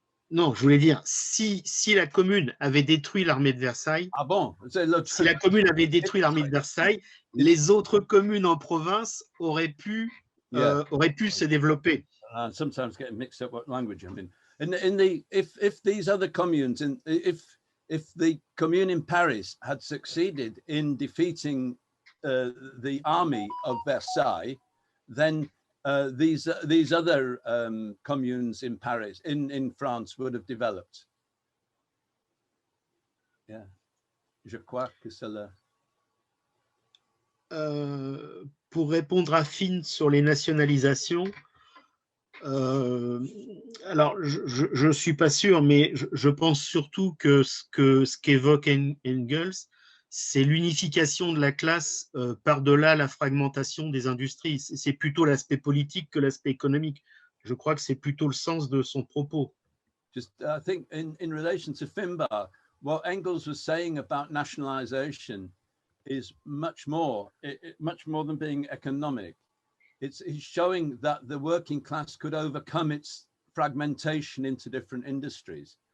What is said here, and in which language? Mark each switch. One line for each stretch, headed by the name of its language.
French: Non, je voulais dire, si la commune avait détruit l'armée de Versailles, ah bon, si la commune avait détruit l'armée de Versailles, les autres communes en province auraient pu se développer.
English: Sometimes getting mixed up what language I'm in. If these other communes, if the commune in Paris had succeeded in defeating the army of Versailles, then these other communes in Paris, in France, would have developed.
French: Yeah, je crois que c'est là. Pour répondre à Finn sur les nationalisations, alors je suis pas sûr, mais je pense surtout que ce qu'évoque Engels, c'est l'unification de la classe par-delà la fragmentation des industries. C'est plutôt l'aspect politique que l'aspect économique. Je crois que c'est plutôt le sens de son propos.
English: Just, I think in relation to Finbar, what Engels was saying about nationalization is much more than being economic. He's showing that the working class could overcome its fragmentation into different industries.